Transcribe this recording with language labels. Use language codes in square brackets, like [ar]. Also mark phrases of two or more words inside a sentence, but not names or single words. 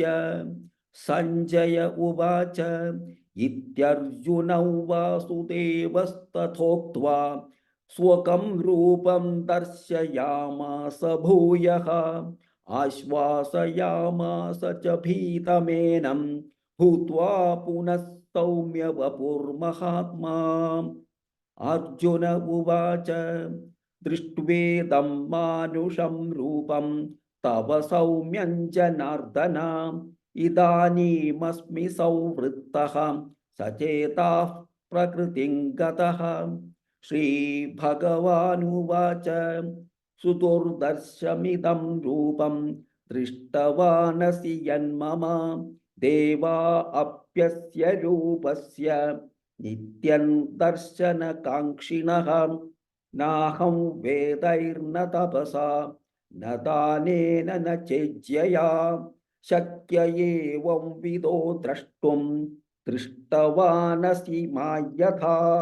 [sa] सञ्जय उवाच इत्यर्जुनौ वासुदेवस्तथोक्त्वा स्वकं रूपं दर्शयामास भूयः आश्वासयामास च भीतमेनं भूत्वा पुनः सौम्य वपुर्महात्मा। अर्जुन उवाच ദൃഷ്ട്വേദം മാനുഷം രൂപം തവ സൗമ്യം ജനാർദ്ദന ഇദാനീമസ്മി സംവൃത്തഃ സചേതാഃ പ്രകൃതിം ഗതഃ. ശ്രീഭഗവാനുവാച സുദുർദർശമിദം രൂപം ദൃഷ്ടവാനസി യന്മമ ദേവാ അപ്യസ്യ രൂപസ്യ നിത്യം ദർശനകാംക്ഷിണഃ നാഹം വേദൈർന തപസാ ന ദാനേന ന ചേജ്യയാ ശക്യ ഏവം വിദോ ദ്രഷ്ടും ദൃഷ്ടവാനസി മായഥാ.